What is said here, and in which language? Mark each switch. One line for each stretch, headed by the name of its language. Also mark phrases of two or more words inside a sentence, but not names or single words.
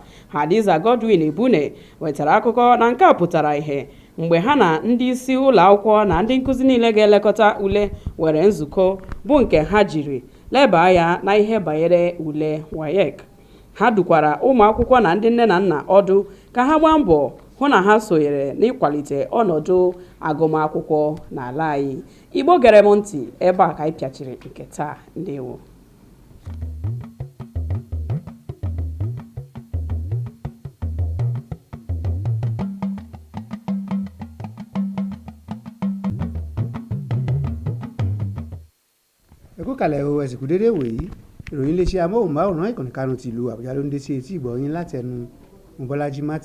Igbo: Hadiza Godwin Ebune wetara akụkọ na nke a pụtara ihe mgbe ha na ndị isi ụlọ akwụkwọ na ndị nkụzi niile ga-elekọta ule were nzukọ bụ nke ha jiri leba anya na ihe banyere ule WAEC. ha dukwara ụmụ akwụkwọ na ndị nne na nna ọdụ ka ha gbaa mbọ hụ na ha sonyere n'ịkwalite ọnọdụ agụmakwụkwọ n'ala anyị. Igbo gere m ntị, ebe a ka anyị pịachiri nke taa. Ndewo.
Yoruba: Ẹkú kalẹ̀ o, ẹ̀sìnkú dédé wòyí ìròyìn iléeṣẹ́ amóhùnmáwòrán ìkànnì Kánò ti ìlú Àbújá ló ń dé sí etí ìgbọ̀nyín láti ẹnu Mọ́bọ́lájí Mátì.